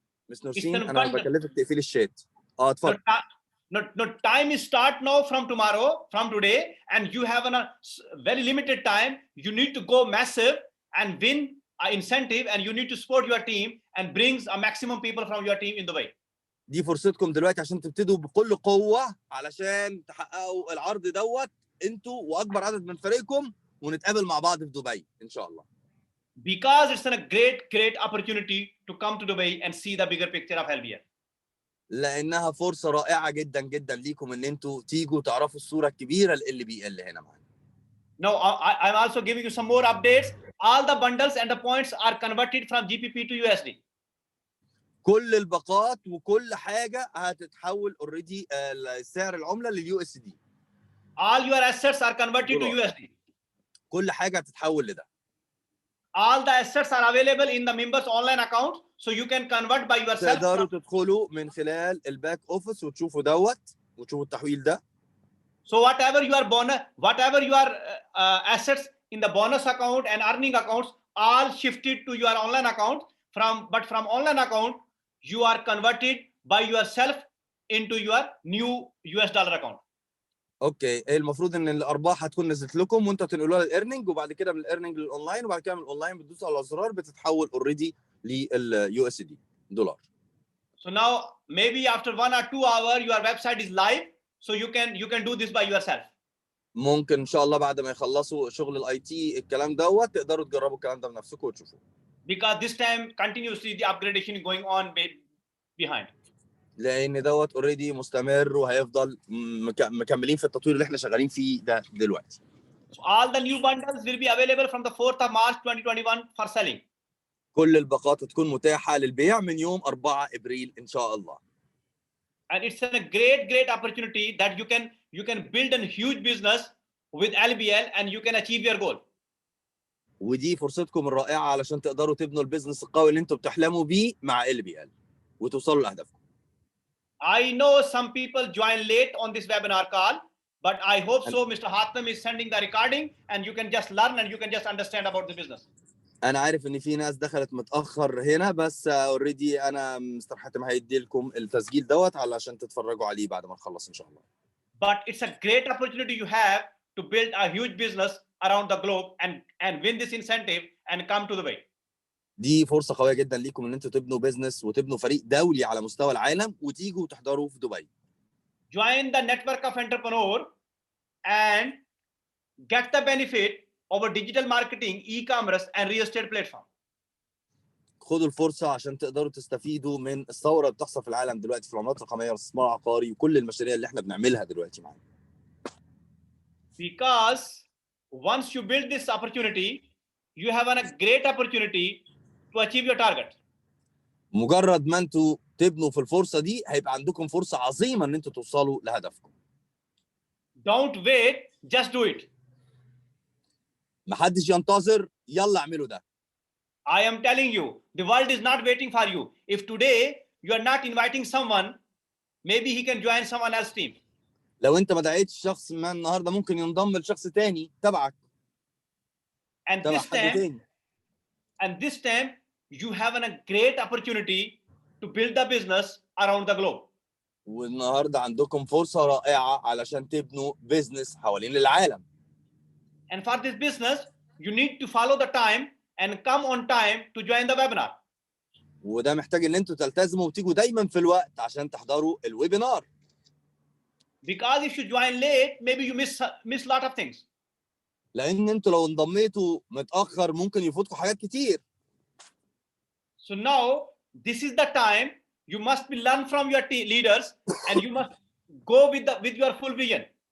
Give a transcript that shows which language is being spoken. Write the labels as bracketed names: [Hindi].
[Arabic] مس نورسين انا بكلفك تقفلي الشات. اتفضل. [English] No, time is start now from tomorrow, from today, and you have a very limited time. You need to go massive and win an incentive, and you need to support your team and brings a maximum people from your team in Dubai. [Arabic] دي فرصتكم دلوقتي عشان تبتدوا بكل قوه علشان تحققوا العرض دوت انتوا واكبر عدد من فريقكم، ونتقابل مع بعض في دبي ان شاء الله. [English] Because it's a great opportunity to come to Dubai and see the bigger picture of LBL. [Arabic] لانها فرصه رائعه جدا جدا ليكم ان انتوا تيجوا تعرفوا الصوره الكبيره اللي بيقل هنا معانا. [English] Now I'm also giving you some more updates. All the bundles and the points are converted from GBP to USD. [Arabic] كل الباقات وكل حاجه هتتحول اوريدي سعر العمله لليو اس دي. [English] All your assets are converted to USD. [Arabic] كل حاجه هتتحول لده. [English] All the assets are available in the members online account, so you can convert by yourself. [Arabic] تقدروا تدخلوا من خلال الباك اوفيس وتشوفوا دوت وتشوفوا التحويل ده. [English] So whatever your assets in the bonus account and earning accounts, all shifted to your online account. From online account, you are converted by yourself into your new US dollar account. [Arabic] اوكي، المفروض ان الارباح هتكون نزلت لكم وانتوا تنقلوها للارنينج، وبعد كده من الارنينج للاونلاين، وبعد كده من الاونلاين بتدوسوا على الزرار بتتحول اوريدي لليو اس دي دولار. [English] So now maybe after 1 or 2 hours your website is live, so you can do this by yourself. [Arabic] ممكن ان شاء الله بعد ما يخلصوا شغل الاي تي الكلام دوت تقدروا تجربوا الكلام ده بنفسكم وتشوفوه. [English] Because this time continuously the upgradation is going on behind. [Arabic] لان دوت اوريدي مستمر وهيفضل مكملين في التطوير اللي احنا شغالين فيه ده دلوقتي. [English] So all the new bundles will be available from the 4th of March 2021 for selling. [Arabic] كل الباقات تكون متاحه للبيع من يوم 4 ابريل ان شاء الله. [English] And it's a great opportunity that you can build a huge business with LBL and you can achieve your goal. [Arabic] ودي فرصتكم الرائعه علشان تقدروا تبنوا البيزنس القوي اللي انتم بتحلموا بيه مع LBL وتوصلوا لاهدافكم. [English] I know some people join late on this webinar call, but I hope so Mr. Hatem is sending the recording and you can just learn and you can just understand about the business. [Arabic] انا عارف ان في ناس دخلت متاخر هنا، بس اوريدي انا مستر حاتم هيدي لكم التسجيل دوت علشان تتفرجوا عليه بعد ما نخلص ان شاء الله. [English] but it's a great opportunity you have to build a huge business around the globe and win this incentive and come to Dubai. [Arabic] دي فرصه قويه جدا ليكم ان انتوا تبنوا بيزنس وتبنوا فريق دولي على مستوى العالم وتيجوا تحضروا في دبي. [English] Join the network of entrepreneur and get the benefit of a digital marketing, e-commerce and real estate platform. [Arabic] خدوا الفرصه عشان تقدروا تستفيدوا من الثوره اللي بتحصل في العالم دلوقتي في العملات الرقميه والاستثمار العقاري وكل المشاريع اللي احنا بنعملها دلوقتي معانا. [English] Because once you build this opportunity, you have a great opportunity to achieve your target. [Arabic] مجرد ما انتوا تبنوا في الفرصه دي هيبقى عندكم فرصه عظيمه ان انتوا توصلوا لهدفكم. [English] Don't wait, just do it. [Arabic] محدش ينتظر، يلا اعملوا ده. [English] I am telling you, the world is not waiting for you. If today you are not inviting someone, maybe he can join someone else's team. [Arabic] لو انت ما دعيتش شخص ما النهارده ممكن ينضم لشخص تاني تبعك. [English] And [Arabic] تبع [English] this [Arabic] حد [English] time, [Arabic] تاني. [English] you have a great opportunity to build the business around the globe. [Arabic] والنهارده عندكم فرصه رائعه علشان تبنوا بيزنس حوالين العالم. [English] And for this business, you need to follow the time and come on time to join the webinar. [Arabic] وده محتاج ان انتوا تلتزموا وتيجوا دايما في الوقت عشان تحضروا الويبينار. [English] Because if you join late, maybe you miss lot of things. [Arabic] لان انتوا لو انضميتوا متاخر ممكن يفوتكم حاجات كتير. [English] So now this is the time you must be learn from your leaders and you must go with your full vision.